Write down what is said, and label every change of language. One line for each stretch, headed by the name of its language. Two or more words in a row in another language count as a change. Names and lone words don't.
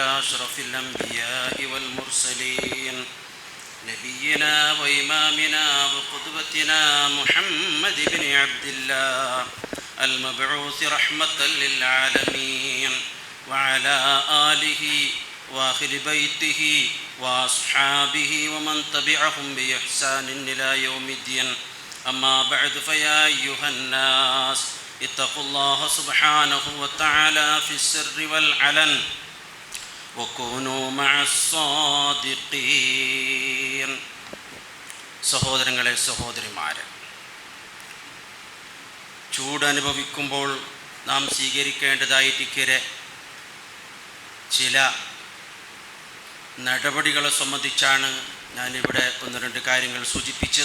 Arabic: أشرف الأنبياء والمرسلين نبينا وإمامنا وقدوتنا محمد بن عبد الله المبعوث رحمة للعالمين وعلى آله وآخر بيته وأصحابه ومن تبعهم بإحسان إلى يوم الدين. أما بعد فيا أيها الناس اتقوا الله سبحانه وتعالى في السر والعلن وكونوا مع الصادقين.
Malayalam: സഹോദരങ്ങളെ, സഹോദരിമാരെ, ചൂടനുഭവിക്കുമ്പോൾ നാം സ്വീകരിക്കേണ്ടതായിരിക്കെ ചില നടപടികളെ സംബന്ധിച്ചാണ് ഞാനിവിടെ ഒന്ന് രണ്ട് കാര്യങ്ങൾ സൂചിപ്പിച്ചത്.